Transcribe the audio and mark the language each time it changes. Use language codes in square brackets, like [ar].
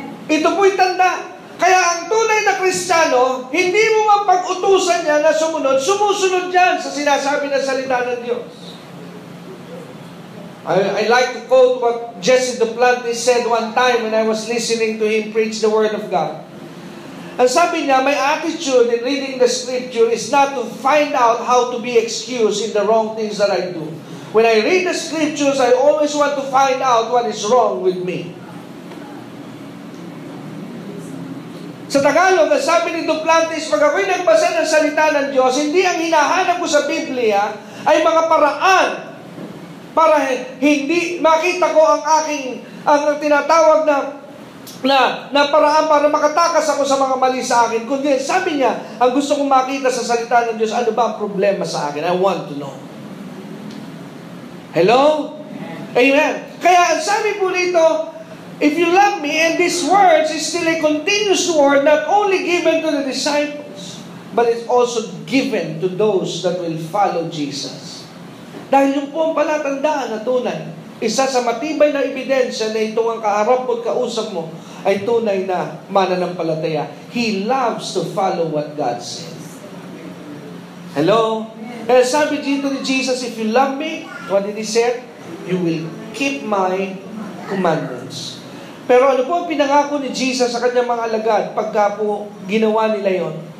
[tl] Ito po'y tanda. Kaya ang tunay na Kristiyano, hindi mo mapag-utusan niya na sumunod, sumusunod yan sa sinasabi ng salita ng Diyos. [en] I like to quote what Jesse Duplantis said one time when I was listening to him preach the Word of God. [tl] Ang sabi niya, [en] my attitude in reading the Scripture is not to find out how to be excused in the wrong things that I do. When I read the Scriptures, I always want to find out what is wrong with me. [tl] Sa Tagalog, ang sabi ni Duplantis, pag ako'y nagbasa ng salita ng Diyos, hindi ang hinahanap ko sa Biblia ay mga paraan para hindi makita ko ang tinatawag na paraan para makatakas ako sa mga mali sa akin. Kundi sabi niya, ang gusto kong makita sa salita ng Diyos, ano ba ang problema sa akin? [en] I want to know. Hello? Amen. [tl] Kaya ang sabi po nito, [en] if you love me, and these words is still a continuous word, not only given to the disciples, but it's also given to those that will follow Jesus. [tl] Dahil yung po ang palatandaan na tunay, isa sa matibay na ebidensya na itong ang kaharap mo't kausap mo ay tunay na mananampalataya. [en] He loves to follow what God says. Hello? [tl] Kaya sabi dito ni [en] Jesus, if you love me, what did He say? You will keep my commandments. [tl] Pero ano po ang pinangako ni Jesus sa kanyang mga alagad pagka po ginawa nila yon?